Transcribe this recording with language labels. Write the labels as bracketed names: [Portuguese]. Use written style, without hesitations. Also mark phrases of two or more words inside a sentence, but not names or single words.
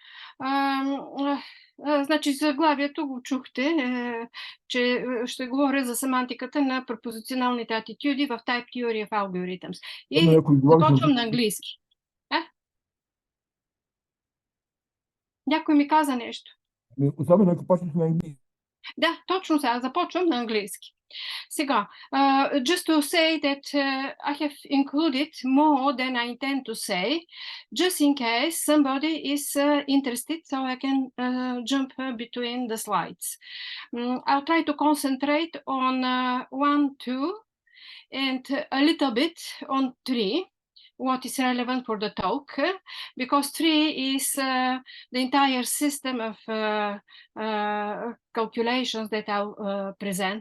[Bulgarian] Значи заглавието го чухте, че ще говоря за семантиката на пропозиционалните атитюди в Type Theory of Algorithms. И започвам на английски. Някой ми каза нещо. Особено ако почнеш на английски. Да, точно сега започвам на английски. Сега, [English] just to say that I have included more than I intend to say, just in case somebody is interested, so I can jump between the slides. I'll try to concentrate on 1, 2, and a little bit on 3, what is relevant for the talk, because 3 is the entire system of calculations that I'll present.